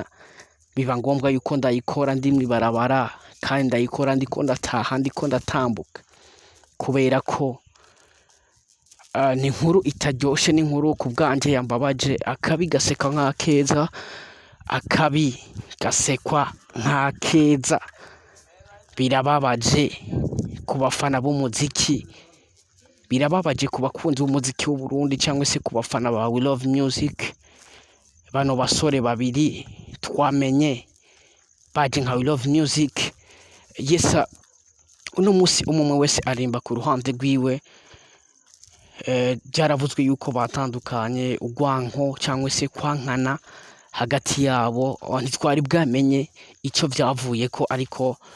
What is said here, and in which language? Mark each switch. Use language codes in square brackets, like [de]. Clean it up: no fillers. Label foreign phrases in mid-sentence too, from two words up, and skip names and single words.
[rn] Biba ngombwa yuko ndayikora ndi mw'ibarabara kandi ndayikora ndiko ndataha, ndiko ndatambuka, kubera ko ni inkuru itaryoshe, ni inkuru ku bwanje yambabaje. Akabi gasekwa nk'akeza, akabi gasekwa nk'akeza. Birababaje ku bafana b'umuziki, birababaje ku bakunzi b'umuziki w'Uburundi cyangwa se ku bafana ba We Love Music. Bano basore babiri twamenye baje nka We Love Music. Yesa uno musi umwe wese arimba ku ruhande rwiwe. Byaravuzwe yuko batandukanye, urwanko cyangwa se kwankana hagati yabo, ntitwari bwamenye icyo byavuye ko, ariko